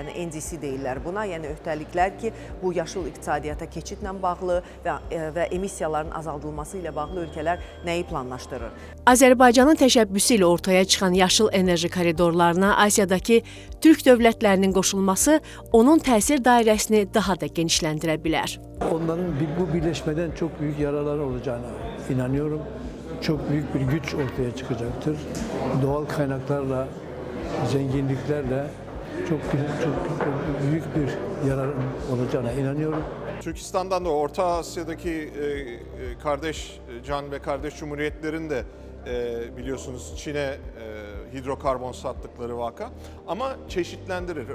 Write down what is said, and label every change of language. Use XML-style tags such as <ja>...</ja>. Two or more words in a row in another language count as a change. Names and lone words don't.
<az>Yəni NDC deyirlər buna, yəni öhdəliklər ki, bu yaşıl iqtisadiyyata keçidlə bağlı və emissiyaların azaldılması ilə bağlı ölkələr nəyi planlaşdırır? Azərbaycanın təşəbbüsü ilə ortaya çıxan yaşıl enerji koridorlarına Asiyadakı Türk dövlətlərinin qoşulması onun təsir dairəsini daha da genişləndirə bilər.</az> <tr>Onların bu birleşmeden çok büyük yararlar olacağına inanıyorum. Çok büyük bir güç ortaya çıkacaktır. Doğal kaynaklarla, zenginliklerle çok büyük bir yarar olacağına inanıyorum. Türkistan'dan da Orta Asya'daki kardeş can ve kardeş cumhuriyetlerin de biliyorsunuz Çin'e hidrokarbon sattıkları vaka ama çeşitlendirir.</tr>